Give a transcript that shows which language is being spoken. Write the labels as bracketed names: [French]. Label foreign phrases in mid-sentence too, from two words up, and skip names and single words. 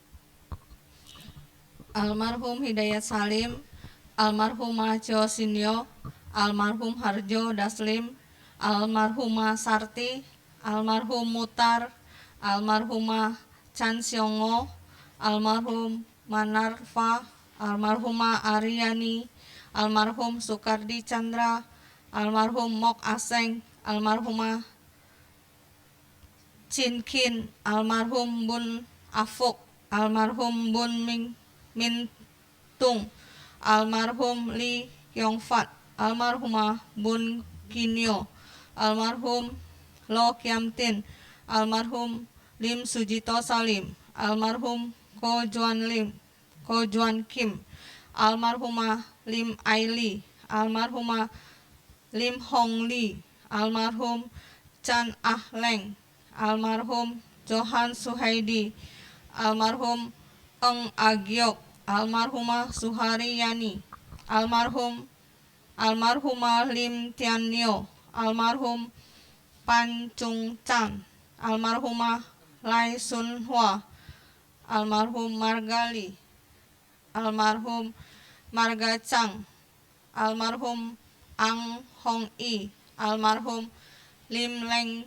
[Indonesian] almarhum Hidayat Salim, almarhumah Jo Sinyo, almarhum Harjo Daslim, almarhumah Sarti, almarhum Mutar, almarhumah Chan Siongo, almarhum Manarfa, almarhumah Aryani, almarhum Sukardi Chandra, almarhum Mok Aseng, almarhumah Chin Kin, almarhum Bun Afuk, almarhum Bun Min Tung, almarhum Li Kyong Fat, almarhumah Bun Kinyo, almarhum Lo Kiam Tin, almarhum Lim Sujito Salim, almarhum Ko Juan Kim, almarhumah Lim Aili, almarhumah Lim Hong Li, almarhum Chan Ah Leng, almarhum Johan Suhaidi, almarhum Eng Agyok, almarhumah Suhari Yani, almarhumah Lim Tian Nyo, almarhum Pan Chung Chan, almarhumah Lai Sun Hua, almarhum Margali, almarhum Marga Chang, almarhum Ang Hong I, almarhum Lim Leng